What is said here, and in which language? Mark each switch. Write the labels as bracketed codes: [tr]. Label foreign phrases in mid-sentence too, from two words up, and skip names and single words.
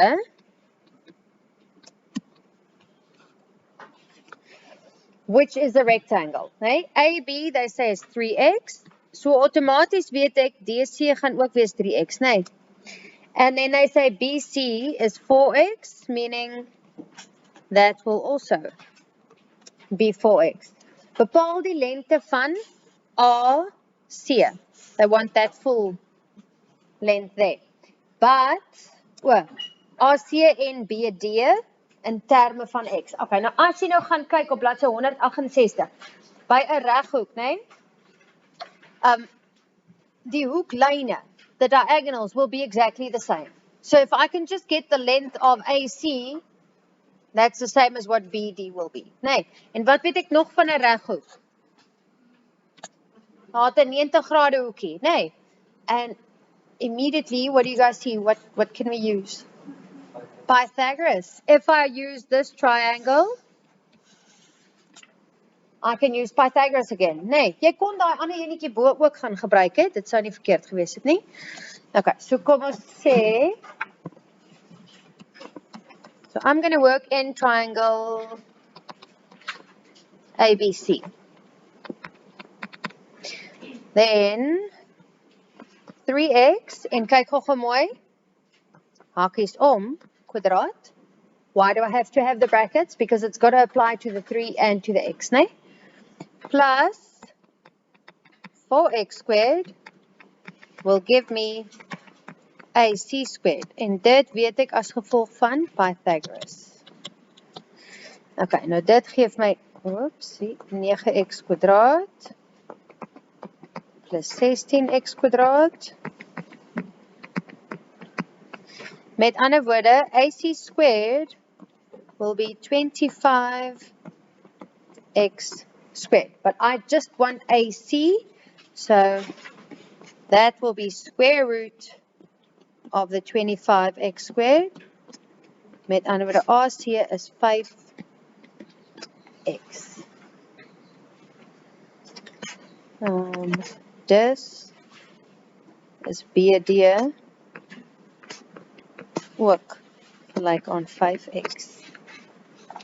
[en] Which is a rectangle, nee? AB, they say is 3x. [af] So outomaties weet ek, DC gaan ook wees 3x, nee? [en] And then they say BC is 4x, meaning that will also be 4x. [af] Bepaal die lengte van AC. [en] They want that full length there. [af] But, AC en BD in terme van x. Okay, nou as jy nou gaan kyk op bladsy 168, by 'n reghoek, nee? Die hoeklyne, [en] the diagonals will be exactly the same. So if I can just get the length of AC, that's the same as what BD will be. [af] Nee, en wat weet ek nog van 'n reghoek? Daar 'n 90 grade hoekie, nee? [en] And immediately, what do you guys see? What can we use? Pythagoras. If I use this triangle, I can use Pythagoras again. [af] Nee, jy kon daai ander enetjie bo ook gaan gebruik het. Dit sou nie verkeerd gewees het nie. [en] Okay, so [af] kom ons sê. [en] So I'm going to work in triangle ABC. [af] Then 3x en kyk gou mooi. Hakies om. Kwadraat. [en] Why do I have to have the brackets? Because it's got to apply to the 3 and to the x, nee? Plus 4x squared will give me AC squared. [af] En dit weet ek as gevolg van Pythagoras. Okay, nou dit geef my, oopsie, 9x kwadraat plus 16x kwadraat. Met ander woorde, [en] AC squared will be 25x squared. But I just want AC, so that will be square root of the 25x squared. [af] Met ander woorde, AC is 5x. [en] This is BD. [af] Ook gelyk aan 5x.